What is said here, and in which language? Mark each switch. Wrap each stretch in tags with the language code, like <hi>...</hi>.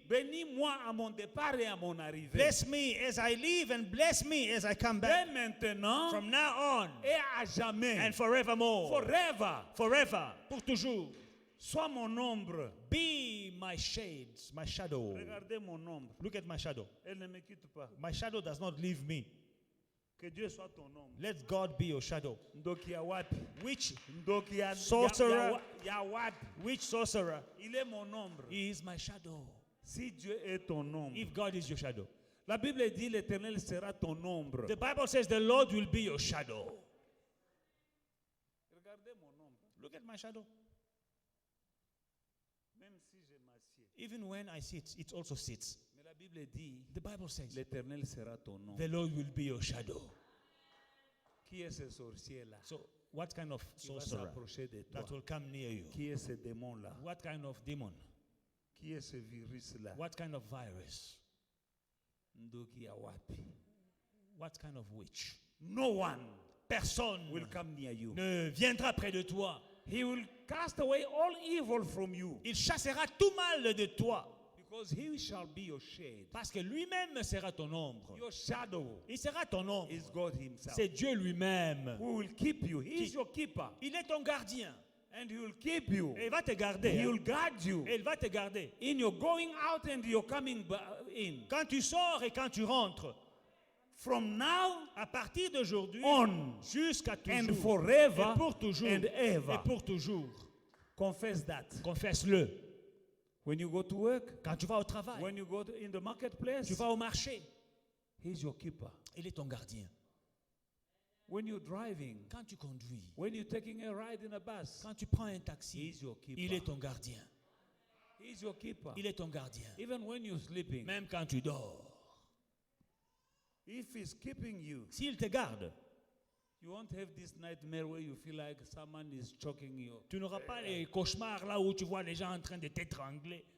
<fr>Bénis-moi à mon départ et à mon arrivée.</fr> <en>Bless me as I leave and bless me as I come</en> <fr>Dès</fr> <en>back.</en> <fr>maintenant</fr> <en>From now on</en> <fr>et à jamais.</fr> <en>and forevermore. Forever. Forever.</en> <fr>Pour toujours. Sois mon ombre.</fr> <en>Be my shades, my shadow.</en> <fr>Regardez mon ombre.</fr> <en>Look at my shadow.</en> <fr>Elle ne me quitte pas.</fr> <en>My shadow does not leave me.</en> <fr>Que Dieu soit ton ombre.</fr> <en>Let God be your shadow.</en> <ln>Ndoki ya wapi?</ln> <en>Which</en> <ln>Ndoki ya</ln> <en>Sorcerer.</en> <ln>ya wapi?</ln> <en>which sorcerer?</en> <fr>Il est mon ombre.</fr> <en>He is my shadow.</en> <fr>Si Dieu est ton ombre.</fr> <en>If God is your shadow.</en> <fr>La Bible dit l'Éternel sera ton ombre.</fr> <en>The Bible says the Lord will be your shadow.</en> <fr>Regardez mon ombre.</fr> <en>Look at my shadow.</en> <fr>Même si je m'assieds.</fr> <en>Even when I sit, it also sits.</en> <fr>Mais la Bible dit</fr> <en>The Bible says</en> <fr>l'Éternel sera ton ombre.</fr> <en>the Lord will be your shadow.</en> <fr>Qui est ce sorcier-là?</fr> <en>So, what kind of</en> <fr>Qui va</fr> <en>sorcerer</en> <fr>s'approcher de toi?</fr> <en>that will come near you?</en> <fr>Qui est ce démon-là?</fr> <en>What kind of demon?</en> <fr>Qui est ce virus-là?</fr> <en>What kind of virus?</en> <ln>Ndoki ya wapi?</ln> <en>What kind of witch? No one</en> <fr>Personne</fr> <en>will come near you.</en> <fr>ne viendra près de toi.</fr> <en>He will cast away all evil from you.</en> <fr>Il chassera tout mal de toi.</fr> <en>Because he shall be your shade.</en> <fr>Parce que lui-même sera ton ombre.</fr> <en>Your shadow</en> <fr>Il sera ton ombre.</fr> <en>is God himself.</en> <fr>C'est Dieu lui-même.</fr> <en>Who will keep you. He is your keeper.</en> <fr>Il est ton gardien.</fr> <en>And he will keep you.</en> <fr>Et il va te garder.</fr> <en>He hein. will guard you.</en> <fr>Et il va te garder.</fr> <en>In your going out and your coming in.</en> <fr>Quand tu sors et quand tu rentres,</fr> <en>From now</en> <fr>à partir d'aujourd'hui,</fr> <en>on</en> <fr>jusqu'à</fr> <en>and</en> <fr>toujours,</fr> <en>forever</en> <fr>et pour toujours,</fr> <en>and ever.</en> <fr>et pour toujours,</fr> <en>Confess that.</en> <fr>confesse-le.</fr> <en>When you go to work,</en> <fr>Quand tu vas au travail,</fr> <en>when you go in the marketplace,</en> <fr>tu vas au marché,</fr> <en>he's your keeper.</en> <fr>il est ton gardien.</fr> <en>When you're driving,</en> <fr>Quand tu conduis,</fr> <en>when you're taking a ride in a bus,</en> <fr>quand tu prends un taxi,</fr> <en>he's your keeper.</en> <fr>il est ton gardien.</fr> <en>He's your keeper.</en> <fr>Il est ton gardien.</fr> <en>Even when you're sleeping,</en> <fr>Même quand tu dors,</fr> <en>if he's keeping you,</en> <fr>s'il te garde,</fr> <en>you won't have this nightmare where you feel like someone is choking you.</en> <fr>tu n'auras pas les cauchemars là où tu vois les gens en train de t'étrangler.</fr>